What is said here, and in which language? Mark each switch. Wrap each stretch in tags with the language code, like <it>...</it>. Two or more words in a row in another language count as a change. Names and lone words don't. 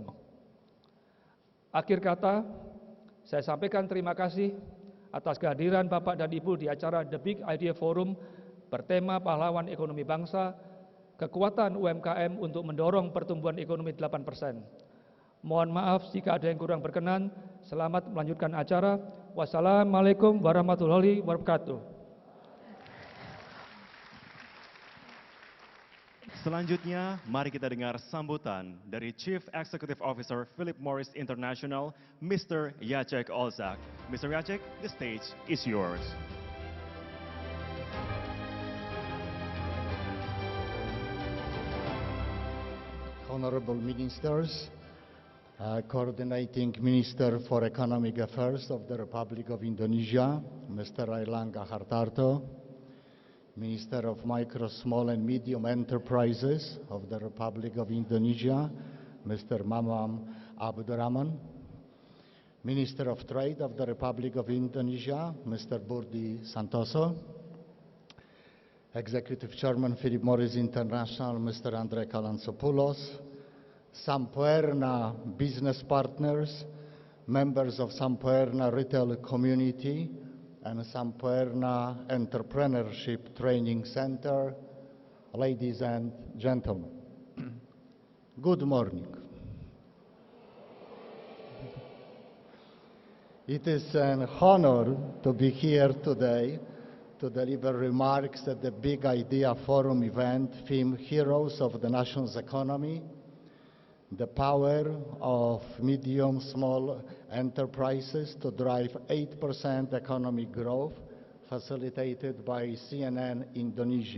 <id>Akhir kata, saya sampaikan terima kasih atas kehadiran Bapak dan Ibu di acara The Big Idea Forum bertema Pahlawan Ekonomi Bangsa, kekuatan UMKM untuk mendorong pertumbuhan ekonomi 8%. Mohon maaf jika ada yang kurang berkenan. Selamat melanjutkan acara. Wassalamualaikum warahmatullahi wabarakatuh. Selanjutnya, mari kita dengar sambutan dari</id> <en>Chief Executive Officer</en> <id>Philip Morris International, Mr. Jacek Olczak. Mr. Jacek,</id> <en>the stage is yours. Honorable Ministers, Coordinating Minister for Economic Affairs of the Republic of Indonesia, Mr. Airlangga Hartarto, Minister of Micro, Small and Medium Enterprises of the Republic of Indonesia, Mr. Mamam Abdurrahman, Minister of Trade of the Republic of Indonesia, Mr. Budi Santoso, Executive Chairman Philip Morris International, Mr. Andre Kalantzopoulos, Sampoerna business partners, members of Sampoerna retail community, and Sampoerna Entrepreneurship Training Center, ladies and gentlemen. Good morning. It is an honor to be here today to deliver remarks at the Big Idea Forum event themed Heroes of the Nation's Economy, the power of medium, small enterprises to drive 8% economic growth, facilitated by CNN Indonesia.</en>